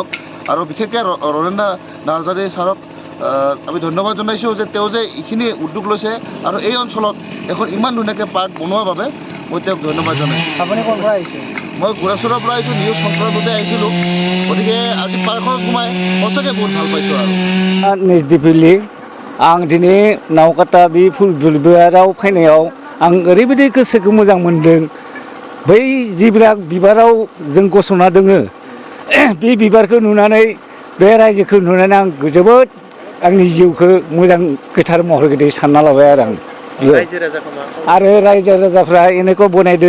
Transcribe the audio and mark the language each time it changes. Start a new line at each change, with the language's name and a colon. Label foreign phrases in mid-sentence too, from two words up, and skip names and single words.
Assamese: আৰু বিশেষকৈ ৰনেন্দ্ৰ নাৰ্জাৰী ছাৰক আমি ধন্যবাদ জনাইছোঁ যে তেওঁ যে এইখিনি উদ্যোগ লৈছে আৰু এই অঞ্চলত এখন ইমান ধুনীয়াকৈ পাৰ্ক বনোৱাৰ বাবে মই তেওঁক ধন্যবাদ জনাইছোঁ। আপুনি ক'ৰ পৰা আহিছে? মই গুৰাচুৰৰ পৰা আহিছোঁ, নিউজ সংক্ৰান্ততে আহিছিলোঁ। গতিকে আজি পাৰ্কখনত সোমাই সঁচাকৈ বহুত ভাল পাইছোঁ। আৰু
Bodo: निजदिपिलि आं दिनै नावकाटा बे फुलबिबाराव फैनायाव आं ओरैबायदि गोसोखौ मोजां मोन्दों। बै जिब्रा बिबाराव जों गसंना दोङो, बे बिबारखौ नुनानै बे रायजोखौ नुनानै आं जोबोद आंनि जिउखौ मोजां गोथार महर गोदै सानना लाबाय आरो आरो रायजो राजाफ्रा एनेखौ बनायदों।